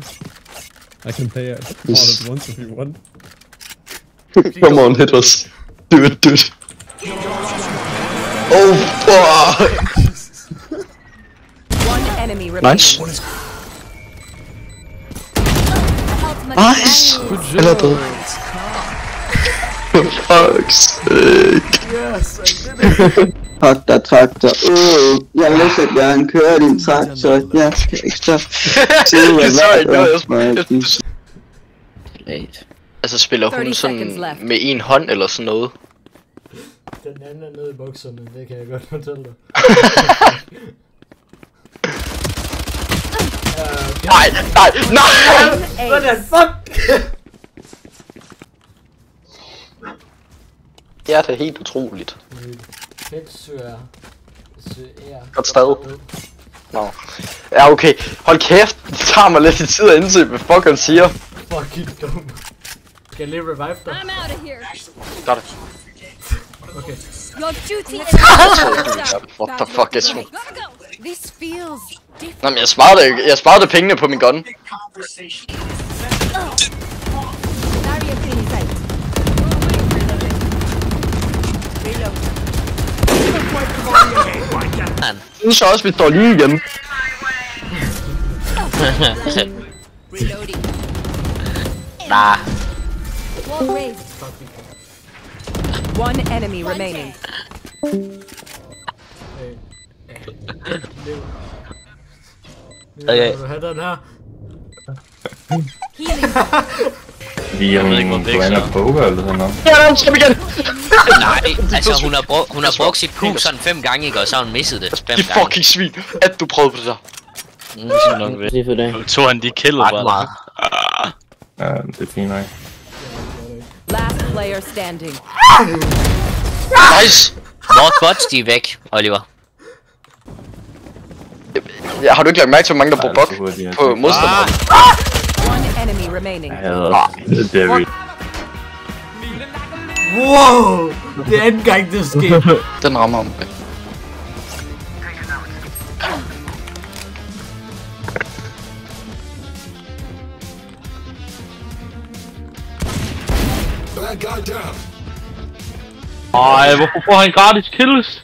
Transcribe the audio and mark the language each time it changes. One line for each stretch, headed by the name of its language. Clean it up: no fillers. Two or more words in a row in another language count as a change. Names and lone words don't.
English: I can play it all at once if you want. Come on, hit us. Do it, do it. Oh fuck! One enemy remaining. Nice. Nice!
Danish: Eller død.
English: For fuck's sake. Yes, I did it.
Danish: Fuck der traktor. Jeg vil så gerne køre din traktor. Jeg skal ikke stoppe. Altså spiller hun sådan med en hånd eller sådan noget? Den anden er nede i bukserne, det kan jeg godt fortælle dig. Nej, nej, nej!
English: What the fuck?
Danish: Det er da helt utroligt. Godt stadig. Nå. Ja, okay. Hold kæft. Det tager mig lidt i tid at indse, hvad fuck han siger. Fucking dum. Skal jeg lige revive dig?
English: I'm out of here.
Danish: Gør det. Okay.
English: Your duty is What the fuck is hun? This feels different.
Danish: Nå, men jeg sparede pengene på min gun.
English: Barrier pin sight.
Danish: Nu så også, vi står lige igen.
English: Reloading. Nah. Wall raised. One enemy remaining.
Danish: Okay. Vil du have den her?
English: Healing.
Danish: Vi er ikke blander poker eller sådan noget. Ja, den skal igen. Nej, altså hun har brugt sit pug sådan 5 gange, ikke? Og så har hun misset det 5 gange. De fucking svin, at du prøvede på det der. Det er for det. tog han de killet bare. Ja, det er fint nok.
English: Last player standing. Nice!
Danish: Vores bots, de er væk, Oliver. Ja, har du ikke lagt mærke til, hvor mange der bruger bok på modstanderen?
English: One enemy remaining.
Danish: Det er Wow! Det er anden gang, det sker. Den rammer om. Ej, hvorfor får han gratis kills?